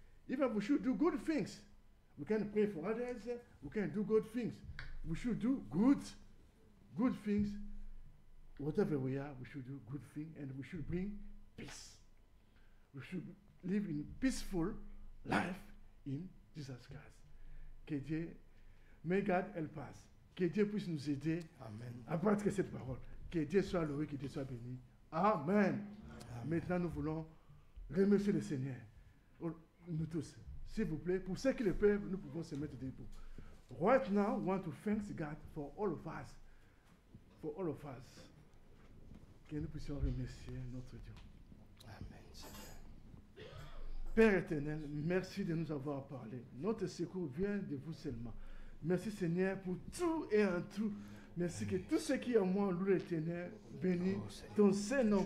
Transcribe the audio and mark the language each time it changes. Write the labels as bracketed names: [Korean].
[English] Even we should do good things. We can pray for others. We can do good things. We should do good things. Whatever we are, we should do good things, and we should bring peace. We should live in peaceful life in Jesus Christ. [French] Que Dieu, [English] may God help us. [French] Que Dieu puisse nous aider à pratiquer cette parole. Que Dieu soit loué, que Dieu soit béni. Amen. Maintenant, nous voulons remercier le Seigneur. Nous tous, s'il vous plaît, pour ceux qui le peuvent, nous pouvons se mettre debout. [English] Right now, we want to thank God for all of us. For all of us. [French] Que nous puissions remercier notre Dieu. Amen, Seigneur. Père éternel, merci de nous avoir parlé. Notre secours vient de vous seulement. Merci Seigneur pour tout et en tout. Merci que tout ce qui est en moi, loue l'éternel, béni ton Saint-Nom.